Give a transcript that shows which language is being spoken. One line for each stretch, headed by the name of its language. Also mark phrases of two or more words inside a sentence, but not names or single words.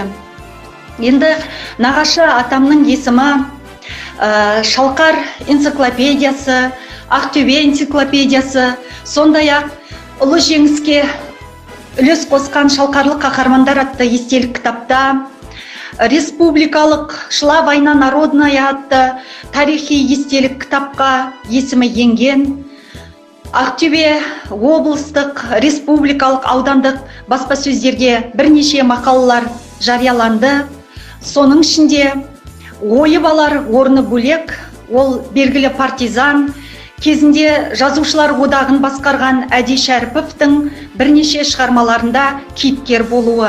Kazakh: Енді нағашы атамның есімі Шалқар энциклопедиясы, Ақтөбе энциклопедиясы, сондай-ақ ұлы жеңіске үлес қосқан шалқарлық қаһармандар атты естелік кітапта, республикалық Шла война народная атты тарихи естелік кітапқа есімі енген. Ақтөбе облыстық, республикалық, аудандық баспасөздерге бірнеше мақалалар жарияланды. Соның ішінде ойы балар орны бөлек, ол белгілі партизан, кезінде жазушылар одағын басқарған Әди Шәріповтің бірнеше шығармаларында кейіпкер болуы.